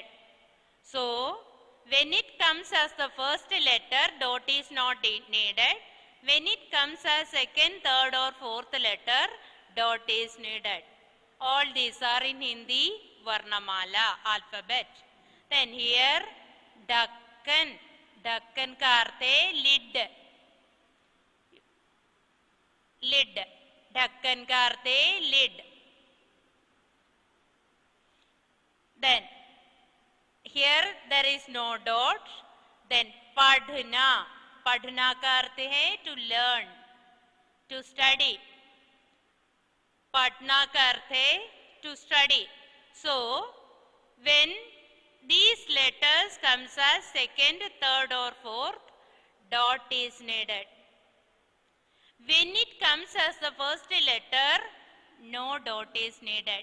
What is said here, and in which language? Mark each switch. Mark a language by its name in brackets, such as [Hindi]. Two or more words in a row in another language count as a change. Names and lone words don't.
[English] So when it comes as the first letter, dot is not needed. When it comes as second, third or fourth letter, dot is needed. All these are in Hindi Varnamala alphabet. Then here Dakkan. [Hindi] ढक्कन का अर्थ है [English] lid. [Hindi] Lid. ढक्कन का अर्थ है lid. [English] Then here there is no dot. Then Padhna. [Hindi] पढ़ना का अर्थ है [English] to learn, to study. [Hindi] पढ़ना का अर्थ है [English] to study. So when these letters comes as second, third or fourth, dot is needed. When it comes as the first letter, no dot is needed.